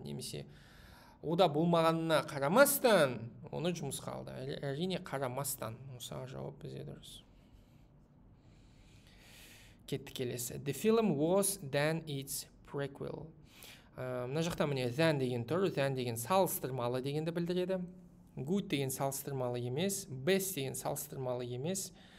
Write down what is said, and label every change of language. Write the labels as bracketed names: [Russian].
[Kazakh] Немесе ода болмағанына қарамастан, оны жұмысқа алды. Әрине қарамастан. Осыға жауап бізде дұрыс. Кетті келесі. [English] The film was than its prequel. [Kazakh] Мына жақта міне than деген тұр. Than деген салыстырмалы дегенді білдіреді. Good деген салыстырмалы емес. Best деген салыстырмалы емес.